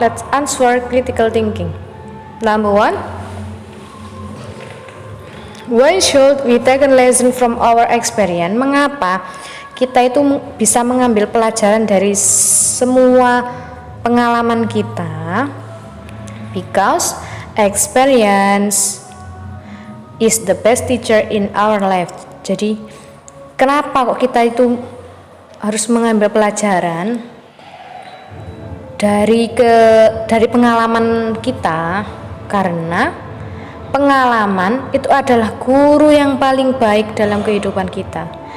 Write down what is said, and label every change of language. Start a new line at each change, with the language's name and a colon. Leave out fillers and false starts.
English: Let's answer critical thinking. Number one, Why should we take a lesson from our experience?
Indonesian: Mengapa kita itu bisa mengambil pelajaran dari semua pengalaman kita?
English: Because experience is the best teacher in our life.
Indonesian: Jadi kenapa kok kita itu harus mengambil pelajaran dari pengalaman kita? Karena pengalaman itu adalah guru yang paling baik dalam kehidupan kita.